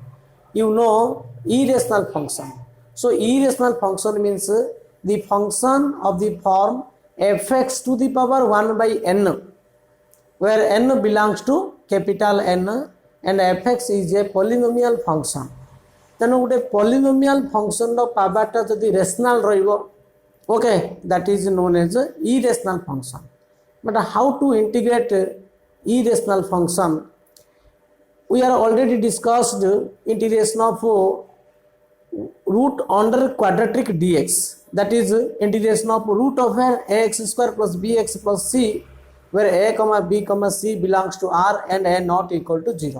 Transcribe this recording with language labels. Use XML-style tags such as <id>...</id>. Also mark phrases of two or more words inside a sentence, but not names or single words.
<en>You know irrational function. So irrational function means the function of the form fx to the power 1 by n, where n belongs to capital N and fx is a polynomial function.</en> <or>ତେଣୁ ଗୋଟେ</or> <en>polynomial function</en> <or>ର ପାୱାଟା ଯଦି rational ରହିବ,</or> <en>okay, that is known as irrational function. But how to integrate irrational function? We are already discussed integration of root under quadratic dx, that is integration of root of ax square plus bx plus c, where a comma b comma c belongs to r and a not equal to 0.</en>